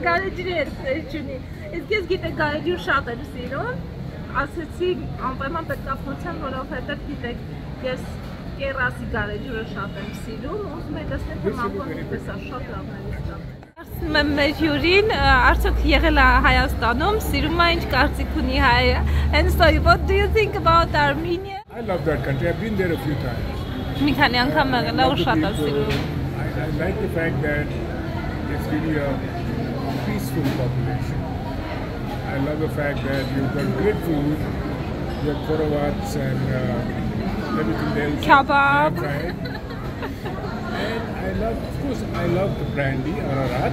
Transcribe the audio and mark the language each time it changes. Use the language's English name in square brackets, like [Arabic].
[Armenian] գարեջրի հետ սեր չունի։ Իսկ ես գիտեք գարեջուր շատ եմ սիրում, ասեցի անպայման պետք է փորձեմ, որովհետև գիտեք, ես կերասի գարեջուրը շատ եմ սիրում, ուզում եմ տեսնել, թե մամբոն ինչպես է, շատ լավն է ստանում։ Ասում եմ մեր հյուրին, արդյոք եղել է Հայաստանում, սիրում է ինչ կարծիք ունի հայը։ [English] And so what do you think about Armenia? I love that country, I've been there a few times. [Armenian] Մի քանի անգամ եղել է ու շատ է սիրում։ [English] I like the fact that it's really a peaceful population. I love the fact that you've got great food, you have korovats and everything else. Kebab. Right? And I love, of course, I love the brandy, Ararat.